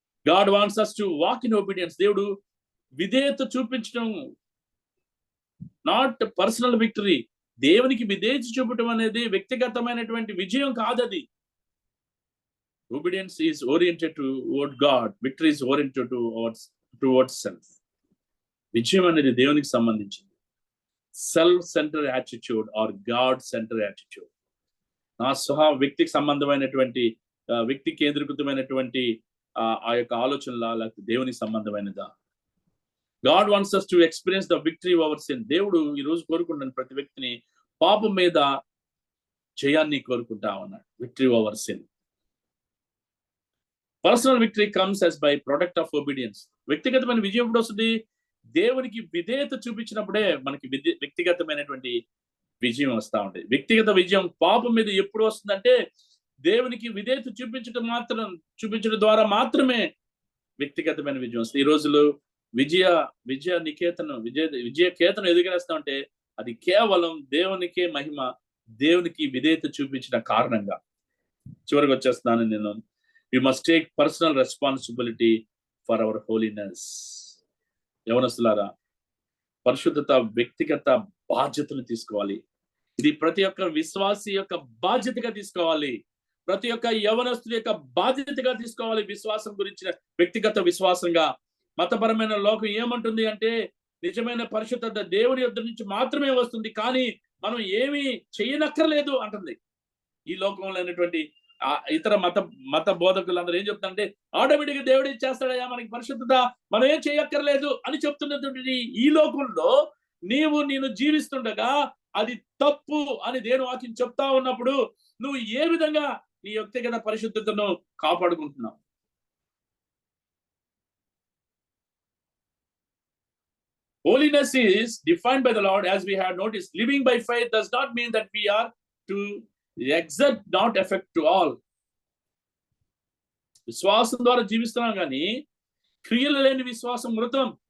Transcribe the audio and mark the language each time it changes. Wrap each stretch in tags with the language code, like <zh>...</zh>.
<en>God wants us to walk in obedience.</en> <te>దేవుడు విధేయత చూపించడం,</te> <en>Not personal victory.</en> <te>దేవునికి విధేయత చూపటం అనేది వ్యక్తిగతమైనటువంటి విజయం కాదది.</te> <en>Obedience is oriented toward God. Victory is oriented towards self.</en> <te>విజయం అనేది దేవునికి సంబంధించింది.</te> <en>Self centre attitude or God centre attitude.</en> <te>నా వ్యక్తికి సంబంధమైనటువంటి వ్యక్తి కేంద్రీకృతమైనటువంటి ఆ యొక్క ఆలోచనలా, లేకపోతే దేవునికి సంబంధమైనదా?</te> <en>God wants us to experience the victory over sin.</en> <te>దేవుడు ఈ రోజు కోరుకుంటున్న ప్రతి వ్యక్తిని పాపం మీద జయాన్ని కోరుకుంటా ఉన్నాడు.</te> <en>Victory over sin. Personal victory comes as by product of obedience.</en> <te>వ్యక్తిగతమైన విజయం ఎప్పుడు వస్తుంది? దేవునికి విధేయత చూపించినప్పుడే మనకి వ్యక్తిగతమైనటువంటి విజయం వస్తూ ఉంటుంది. వ్యక్తిగత విజయం పాపం మీద ఎప్పుడు వస్తుందంటే, దేవునికి విధేయత చూపించడం ద్వారా మాత్రమే వ్యక్తిగతమైన విజయం వస్తుంది. ఈ రోజులో విజయ కేతను ఎదుగురేస్తా ఉంటే అది కేవలం దేవునికే మహిమ, దేవునికి విధేయత చూపించిన కారణంగా. చివరికి వచ్చేస్తున్నాను నేను.</te> <en>We must take personal responsibility for our holiness.</en> <te>యవనస్తులారా, పరిశుద్ధత వ్యక్తిగత బాధ్యతను తీసుకోవాలి. ఇది ప్రతి ఒక్క విశ్వాసి యొక్క బాధ్యతగా తీసుకోవాలి. ప్రతి ఒక్క యవనస్తుడి యొక్క బాధ్యతగా తీసుకోవాలి. విశ్వాసం గురించిన వ్యక్తిగత విశ్వాసంగా. మతపరమైన లోకం ఏమంటుంది అంటే నిజమైన పరిశుద్ధత దేవుని యొద్ద నుంచి మాత్రమే వస్తుంది, కానీ మనం ఏమీ చేయనక్కర్లేదు అంటుంది. ఈ లోకంలో అయినటువంటి ఇతర మత బోధకులందరూ ఏం చెప్తారంటే ఆటోమేటిక్గా దేవుడు ఇచ్చేస్తాడయ్యా మనకి పరిశుద్ధత, మనం ఏం చేయక్కర్లేదు అని చెప్తున్నటువంటి ఈ లోకంలో నేను జీవిస్తుండగా అది తప్పు అని దేవుని వాక్యం చెప్తా ఉన్నప్పుడు నువ్వు ఏ విధంగా నీ వ్యక్తిగత పరిశుద్ధతను కాపాడుకుంటున్నావు?</te> <en>Holiness is defined by the Lord, as we have noticed. Living by faith does not mean that we are to exert not effect to all.</en> <te>విశ్వాసం ద్వారా జీవిస్తున్నాం కానీ క్రియలు లేని విశ్వాసం మృతం.</te>